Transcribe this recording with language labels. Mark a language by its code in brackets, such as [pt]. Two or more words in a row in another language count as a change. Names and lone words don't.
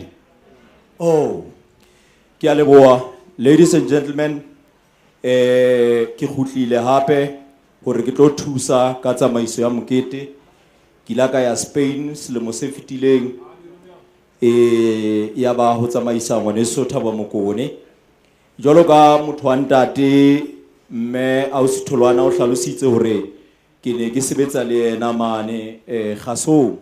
[st] Oh, ke a leboha [en] ladies and gentlemen, [st] ke khutlile hape hore ke tlo thusa ka tsamaiso ya mokete. Ke la ka ya Spain selemo se fetileng ya ba ho tsamaisa ngwaneso Thabo Mokone. Jwalo ka motho wa ntate mme Ausi Tholwana o hlalositse hore ke ne ke sebetsa le yena mane Gasong.